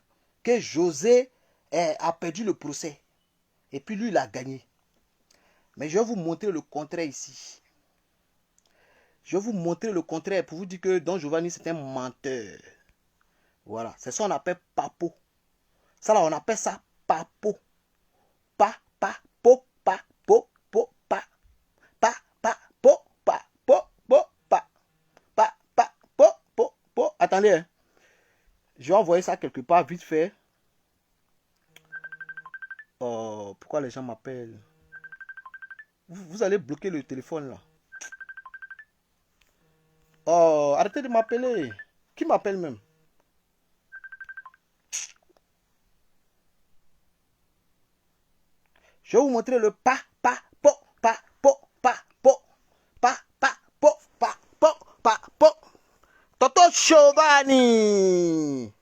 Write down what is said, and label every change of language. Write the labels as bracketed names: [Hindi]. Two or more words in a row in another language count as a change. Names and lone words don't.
[French] Que José a perdu le procès. Et puis lui, il a gagné. Mais je vais vous montrer le contraire ici. Je vais vous montrer le contraire pour vous dire que Don Giovanni, c'est un menteur. Voilà, c'est ça qu'on appelle papo. Ça là, on appelle ça papo. Pa, pa, po, pa, po, po, pa. Pa, pa, po, pa, po, po, pa. Pa, pa, po, po, po. Attendez, hein. Je vais envoyer ça quelque part vite fait. pourquoi les gens m'appellent. Vous allez bloquer le téléphone là. Oh, arrêtez de m'appeler. Qui m'appelle même? Je vais vous montrer le pa, po, Toto Giovanni.